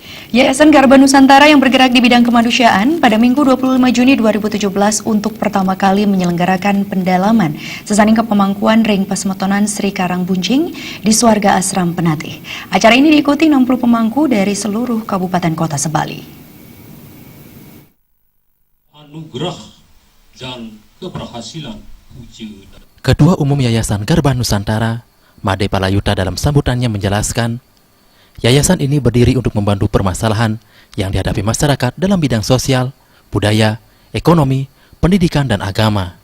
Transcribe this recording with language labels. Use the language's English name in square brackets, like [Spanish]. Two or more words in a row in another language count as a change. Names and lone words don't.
[Indonesian] Yayasan Garba Nusantara yang bergerak di bidang kemanusiaan pada Minggu 25 Juni 2017 untuk pertama kali menyelenggarakan pendalaman sesaning kepemangkuan Ring Pasemetonan Sri Karangbuncing di Swarga Asram Penatih. Acara ini diikuti 60 pemangku dari seluruh kabupaten kota Sebali. Anugerah dan keberhasilan puji. Ketua Umum Yayasan Garba Nusantara, Made Palayuta dalam sambutannya menjelaskan, yayasan ini berdiri untuk membantu permasalahan yang dihadapi masyarakat dalam bidang sosial, budaya, ekonomi, pendidikan, dan agama.